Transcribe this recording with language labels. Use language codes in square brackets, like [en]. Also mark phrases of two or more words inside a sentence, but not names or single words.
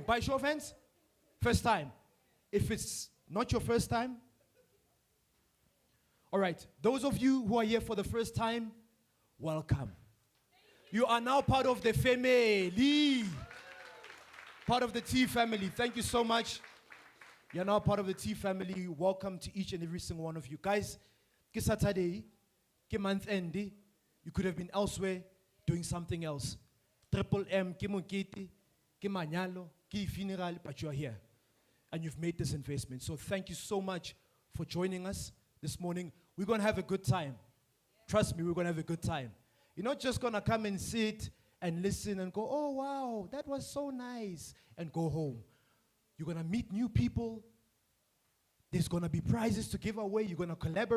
[en] By show of hands, first time. If it's not your first time, all right, those of you who are here for the first time, welcome. You are now part of the family. Part of the T family. Thank you so much. You're now part of the T family. Welcome to each and every single one of you. Guys, ke Saturday, ke month end, you could have been elsewhere doing something else. [st] Triple M, ke mokete, ke manyalo, ke funeral, [en] but you're here. And you've made this investment. So thank you so much for joining us this morning. We're going to have a good time. Trust me, we're going to have a good time. You're not just going to come and sit and listen and go, oh, wow, that was so nice, and go home. You're going to meet new people. There's going to be prizes to give away. You're going to collaborate.